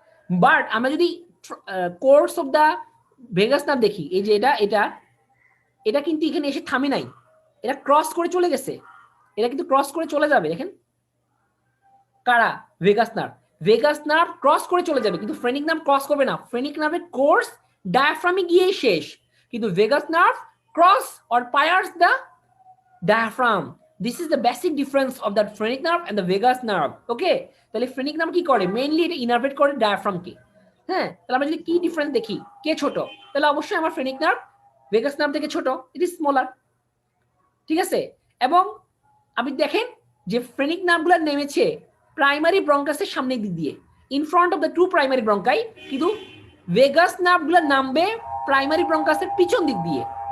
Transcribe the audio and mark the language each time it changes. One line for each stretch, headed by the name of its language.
Bangla: But আমরা যদি course of the vagus nerve দেখি, এই যে এটা কিন্তু এখানে এসে থামে নাই, এটা ক্রস করে চলে গেছে, এটা কিন্তু ক্রস করে চলে যাবে। দেখেন কারা? Vagus nerve. Vagus nerve cross করে চলে যাবে, কিন্তু ফ্রেনিক নার্ভ ক্রস করবে না। ফ্রেনিক নার্ভের কোর্স ডায়াফ্রামে গিয়ে শেষ, কিন্তু vagus nerve
English: Cross or pierce the diaphragm. This is the basic difference of the phrenic nerve and the vagus nerve.
Bangla: Okay, তাহলে ফ্রেনিক নার্ভ কি করে? মেইনলি এটা ইনারভেট করে ডায়াফ্রামকে। হ্যাঁ, তাহলে আমরা যদি কি ডিফারেন্স দেখি, কে ছোট? তাহলে অবশ্যই আমার ফ্রেনিক নার্ভ ভেগাস নার্ভ থেকে ছোট,
English: It is smaller.
Bangla: ঠিক আছে, এবং আপনি দেখেন যে ফ্রেনিক নার্ভগুলো নেমেছে প্রাইমারি ব্রঙ্কাসের সামনের দিক দিয়ে,
English: in front of the two primary bronchi,
Bangla: কিন্তু ভেগাস নার্ভগুলো নামবে প্রাইমারি ব্রঙ্কাসের পিছন দিক দিয়ে।